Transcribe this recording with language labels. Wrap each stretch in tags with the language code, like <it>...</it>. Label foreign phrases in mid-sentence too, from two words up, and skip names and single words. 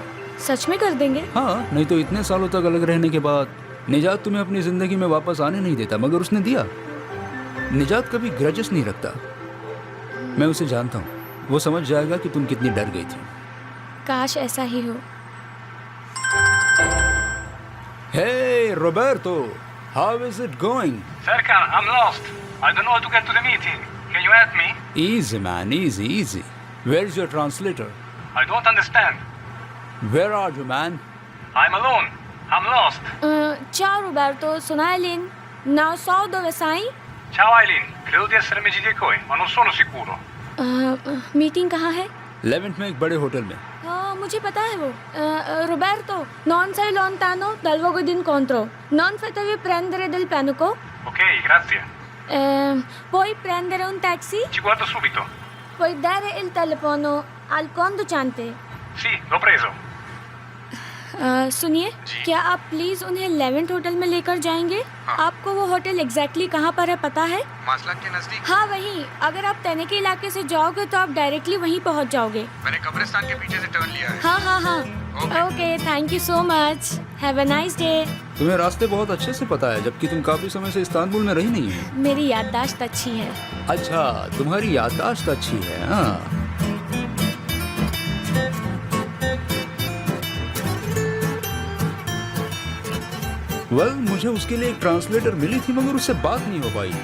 <hi>सच में कर देंगे? हाँ, नहीं तो इतने सालों तक अलग रहने के बाद निजात तुम्हें अपनी जिंदगी में वापस आने नहीं देता, मगर उसने दिया। निजात कभी ग्रजेस नहीं रखता, मैं उसे जानता हूँ। वो समझ जाएगा कि तुम कितनी डर गई थी। काश ऐसा ही हो।</hi> <en>Hey, Roberto, how is it going? Serkan, I'm lost. I don't know how to get to the meeting. Can you help me? Easy, man, easy. Where's your translator? I don't understand. Where are you, man? I'm alone. I'm lost.</en> <it>Ciao Roberto, sono Eileen. Non so dove sei. Ciao Eileen, credo di essere Megiddo, ma non sono sicuro.</it> <hi>मीटिंग कहाँ है? लेवेंट में एक बड़े होटल में। हाँ मुझे पता है वो</hi> <it>Roberto, non sei lontano dal luogo di incontro, non fatevi prendere del panico. Ok, grazie. Puoi prendere un taxi? Ci guardo subito. Puoi dare il telefono al conducente? Sì, l'ho preso.</it> <hi>सुनिए, क्या आप प्लीज उन्हें लेवेंट होटल में लेकर जाएंगे? आपको वो होटल एग्जैक्टली कहाँ पर है पता है? मासलाक के नजदीक। हाँ वहीं। अगर आप तने के इलाके से जाओगे तो आप डायरेक्टली वहीं पहुँच जाओगे। मैंने कब्रिस्तान के पीछे से टर्न लिया है। हाँ हाँ हाँ।</hi> <en>Okay, thank you so much. Have a nice day.</en> <hi>तुम्हें रास्ते बहुत अच्छे से पता है, जबकि तुम काफी समय से इस्तांबुल में रही नहीं हो। मेरी याददाश्त अच्छी है। अच्छा, तुम्हारी याददाश्त अच्छी है। हाँ। मुझे उसके लिए एक ट्रांसलेटर मिली थी, मगर उससे बात नहीं हो पाई।</hi>